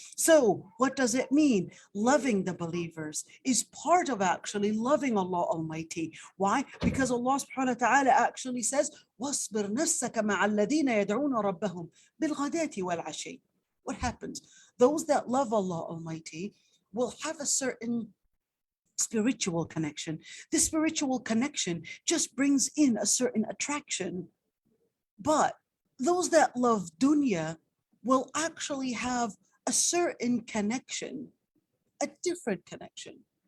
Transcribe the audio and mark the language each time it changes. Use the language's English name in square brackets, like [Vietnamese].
[English] So what does it mean? Loving the believers is part of actually loving Allah Almighty. Why? Because Allah subhanahu wa ta'ala actually says, [Arabic] وَاصْبِرْ نَفْسَكَ مَعَ الَّذِينَ يَدْعُونَ رَبَّهُمْ بِالْغَدَاةِ وَالْعَشِيِّ. [English] What happens? Those that love Allah Almighty will have a certain spiritual connection. This spiritual connection just brings in a certain attraction. But those that love dunya will actually have a certain connection, a different connection.